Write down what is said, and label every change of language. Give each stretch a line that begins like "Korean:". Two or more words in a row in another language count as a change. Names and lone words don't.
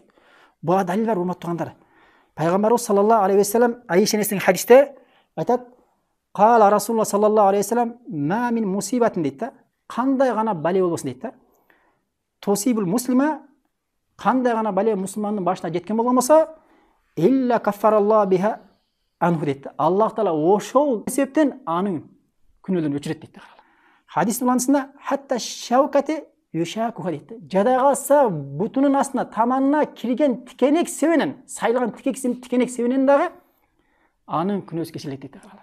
Kyrgyz: Буга далил бар, урматтуу туугандар.
Arabic: Пайгамбарыбыз صلى الله عليه وسلم
Kyrgyz: Айша энесинин хадисте айтат:
Arabic: "قال رسول الله صلى الله عليه وسلم ما من مصيبة"
Kyrgyz: дейт да. Кандай гана бале болбосун дейт да.
Arabic: تصيب المسلم,
Kyrgyz: кандай гана бале мусулмандын башына жеткен болгон болсо,
Arabic: إلا كفر الله بها عنه
Kyrgyz: дейт да. Аллах Таала ошол себептен анын күнөөлөрүн өчүрөт дейт да. Хадистин уланысында
Arabic: حتى الشوكة يشاكها
Kyrgyz: дейт да. Жадай калса бутунун астына, таманына кирген тикенек себенен, сайылган тикенек себенен дагы анын күнөөсү кечирилет дейт да.